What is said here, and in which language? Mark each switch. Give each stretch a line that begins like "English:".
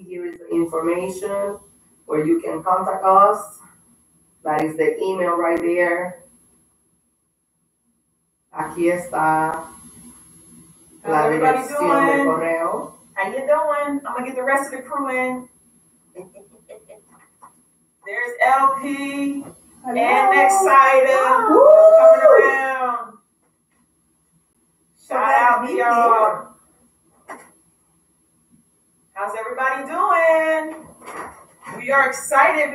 English: Here is the information where you can contact us. That is the email right there.
Spanish: Aquí está la dirección de correo.
English: How you doing? I'm gonna get the rest of the crew in. There's LP. Hello. And Excited coming around. Shout out to y'all. How's everybody doing? We are excited.